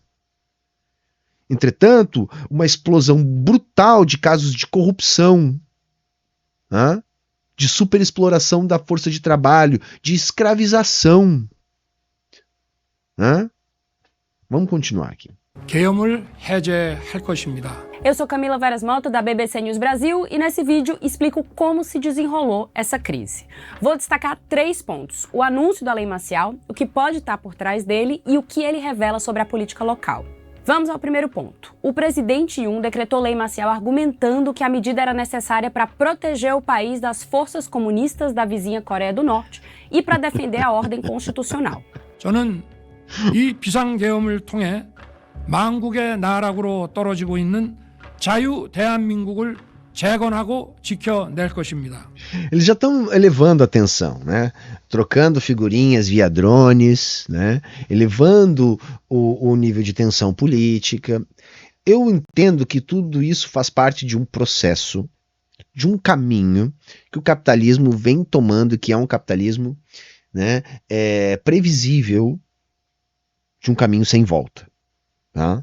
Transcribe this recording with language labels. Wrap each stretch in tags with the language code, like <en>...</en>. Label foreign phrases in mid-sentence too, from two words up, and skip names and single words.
<pt>Entretanto, uma explosão brutal de casos de corrupção, né? De superexploração da força de trabalho, de escravização. Né? Vamos continuar aqui.</pt> <ko>계엄을 해제할 것입니다.</ko> <pt>Eu sou Camila Veras Mota, da BBC News Brasil, e nesse vídeo explico como se desenrolou essa crise. Vou destacar 3 pontos: o anúncio da lei marcial, o que pode estar por trás dele e o que ele revela sobre a política local. Vamos ao primeiro ponto. O presidente Yoon decretou lei marcial argumentando que a medida era necessária para proteger o país das forças comunistas da vizinha Coreia do Norte e para defender a ordem constitucional.</pt> <ko>저는 이 비상계엄을 통해 망국의 나락으로 떨어지고 있는 자유 대한민국을 재건하고 지켜낼 것입니다.</ko> <pt>Eles já estão elevando a tensão, né? Trocando figurinhas via drones, né? Elevando o nível de tensão política. Eu entendo que tudo isso faz parte de um processo, de um caminho que o capitalismo vem tomando, que é um capitalismo, né, previsível, de um caminho sem volta, tá?</pt>